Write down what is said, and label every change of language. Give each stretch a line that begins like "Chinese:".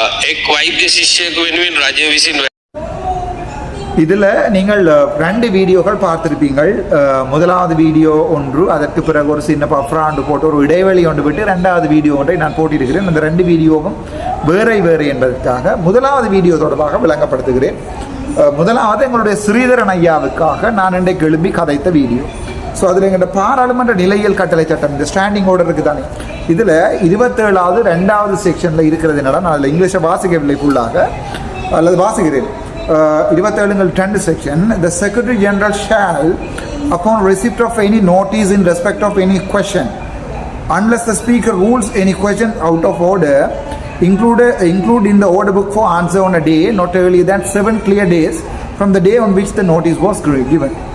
Sinhala: එක් වෛද්‍ය ශිෂ්‍යයෙකු වෙනුවෙන් රජය විසින්
Tamil: இதில் நீங்கள் 2 வீடியோக்கள் பார்த்திருப்பீங்கள். முதலாவது வீடியோ ஒன்று, அதற்கு பிறகு ஒரு சின்ன பஃப்ராண்டு போட்டு ஒரு இடைவெளி ஒன்று விட்டு 2வது வீடியோ ஒன்றை நான் போட்டிருக்கிறேன். அந்த 2 வீடியோவும் வேறு என்பதற்காக முதலாவது வீடியோ தொடர்பாக விளங்கப்படுத்துகிறேன். முதலாவது எங்களுடைய ஸ்ரீதரன் ஐயாவுக்காக நான் இன்றைக்கு எழுப்பி கதைத்த வீடியோ. ஸோ அதில் எங்களோட பாராளுமன்ற நிலையியல் கட்டளை சட்டம், இந்த ஸ்டாண்டிங் ஆர்டர் இருக்குது தானே, இதில் 27வது 2வது செக்ஷனில் இருக்கிறது என்னடா, நான் அதில் இங்கிலீஷை வாசிக்கவில்லை ஃபுல்லாக, அல்லது வாசிக்கிறேன்.
English: 27(2) section, the Secretary General shall, upon receipt of any notice in respect of any question, unless the Speaker rules any question out of order, include in the order book for answer on a day not earlier than 7 clear days from the day on which the notice was given,